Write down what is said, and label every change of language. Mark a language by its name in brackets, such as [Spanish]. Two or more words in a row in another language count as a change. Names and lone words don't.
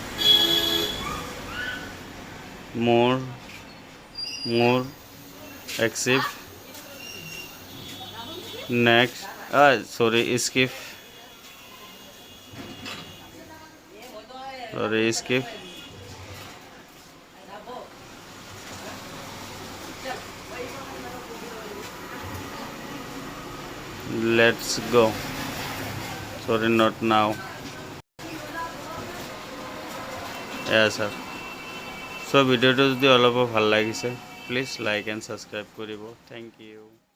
[English] more accept next sorry skip let's go sorry not now yes sir so [Assamese] ভিডিওটো যদি অলপ ভাল লাগিছে [English] please like and subscribe [Assamese] কৰিব [English] thank you